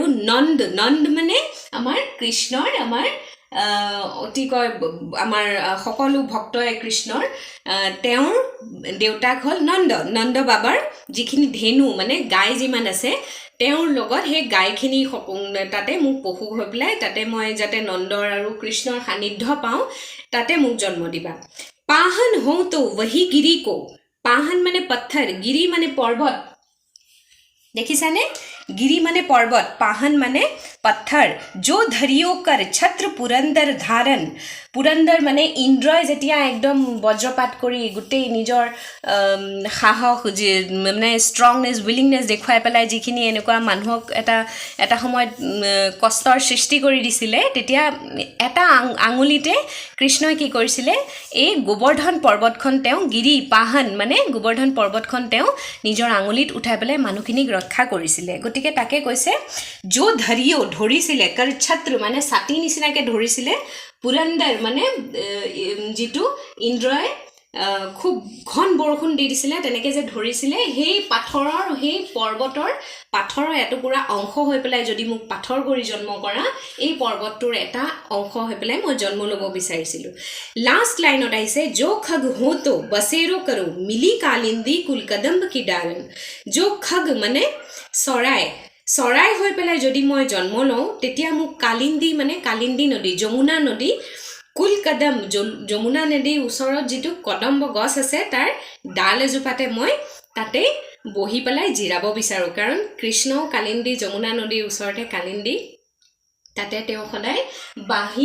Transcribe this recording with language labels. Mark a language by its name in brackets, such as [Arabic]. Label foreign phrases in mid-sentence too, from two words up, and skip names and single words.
[Assamese] নন্দ, নন্দ মানে আমাৰ কৃষ্ণৰ, আমাৰ অতিকৈ আমাৰ সকলো ভক্তই কৃষ্ণৰ, তেওঁৰ দেউতাক হ'ল নন্দ। নন্দ বাবাৰ যিখিনি ধেনু মানে গাই যিমান আছে, তেওঁৰ লগত সেই গাইখিনি তাতে মোক পশু হৈ পেলাই তাতে মই যাতে নন্দৰ আৰু কৃষ্ণৰ সান্নিধ্য পাওঁ, তাতে মোক জন্ম দিবা। [Braj] पाहन हौं तो वही गिरी को, [Assamese] পাহন মানে পত্থৰ, গিৰি মানে পৰ্বত, দেখিছানে? [Hindi] गिरी माने पर्वत, पाहन माने पत्थर। [Braj] जो धरियो कर छत्र पुरंदर धारन, [Assamese] पुरंदर माने ইন্দ্ৰই যেতিয়া একদম বজ্ৰপাত কৰি গোটেই নিজৰ সাহস মানে [English] strongness, willingness [Assamese] দেখুৱাই পেলাই যিখিনি এনেকুৱা মানুহক এটা সময়ত কষ্টৰ সৃষ্টি কৰি দিছিলে, তেতিয়া এটা আঙুলিতে কৃষ্ণই কি কৰিছিলে, এই গোবৰ্ধন পৰ্বতখন তেওঁ গিৰি পাহন মানে গোবৰ্ধন পৰ্বতখন তেওঁ নিজৰ আঙুলিত উঠাই পেলাই মানুহখিনিক ৰক্ষা কৰিছিলে। গতিকে তাকে কৈছে [Braj] जो धरियो [Assamese] ধৰিছিলে, কৰ ছত্ৰ মানে ছাতি নিচিনাকে ধৰিছিলে, পুৰন্দৰ মানে যিটো ইন্দ্ৰই খুব ঘন বৰষুণ দি দিছিলে তেনেকৈ যে ধৰিছিলে সেই পাথৰৰ সেই পৰ্বতৰ পাথৰৰ এটুকুৰা অংশ হৈ পেলাই যদি মোক পাথৰ কৰি জন্ম কৰা এই পৰ্বতটোৰ এটা অংশ হৈ পেলাই মই জন্ম ল'ব বিচাৰিছিলোঁ লাষ্ট লাইনত আহিছে [Braj] जो खग हो तो बसेरो करो मिली कालिंदी कुल कदम्ब की डालन जो खग [Assamese] মানে চৰাই হৈ পেলাই যদি মই জন্ম লওঁ তেতিয়া মোক কালিন্দী মানে কালিন্দী নদী যমুনা নদী কুল কদম যমুনা নদীৰ ওচৰত যিটো কদম্ব গছ আছে তাৰ ডাল এজোপাতে মই তাতে বহি পেলাই জিৰাব বিচাৰোঁ কাৰণ কৃষ্ণ কালিন্দী যমুনা নদীৰ ওচৰতে কালিন্দী তাতে তেওঁ সদায় বাঁহী